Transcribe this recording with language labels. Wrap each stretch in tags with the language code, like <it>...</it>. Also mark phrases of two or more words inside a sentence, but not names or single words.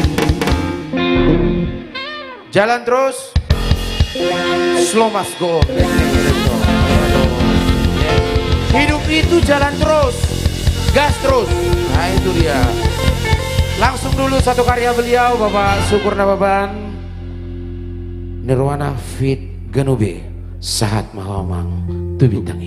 <id>Jalan terus.</id> <en>Slow must go.</en> <id>Hidup itu jalan terus. Gas terus. Nah itu dia. Langsung dulu satu karya beliau Bapak Sukurna Baban. Nirwana Fit Ganube. Sahat Mahomang Tubitangi.</id>